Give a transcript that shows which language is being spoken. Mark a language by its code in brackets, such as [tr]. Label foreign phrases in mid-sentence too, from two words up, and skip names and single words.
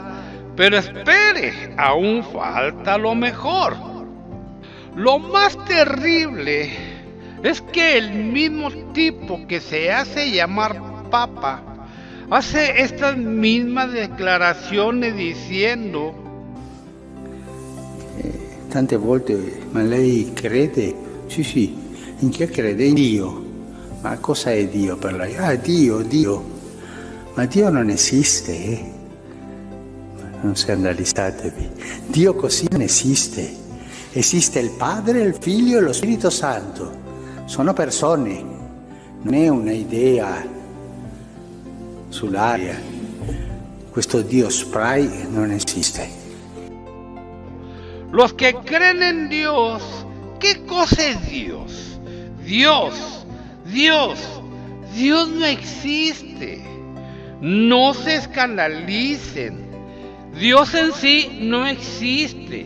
[es] Pero espere, aún falta lo mejor. Lo más terrible es que el mismo tipo que se hace llamar Papa hace estas mismas declaraciones diciendo: [it] tante volte, ma lei crede? Sì, in che crede? In Dio. Ma cosa è Dio per lei? Ah, Dio. Ma Dio non esiste, eh? Non scandalizzatevi. Dio così non esiste. Esiste il Padre, il Figlio e lo Spirito Santo. Sono persone, non è una idea sull'aria. Questo Dio spray non esiste. [es] Los que creen en Dios, ¿qué cosa es Dios? Dios no existe. No se escandalicen. Dios en sí no existe.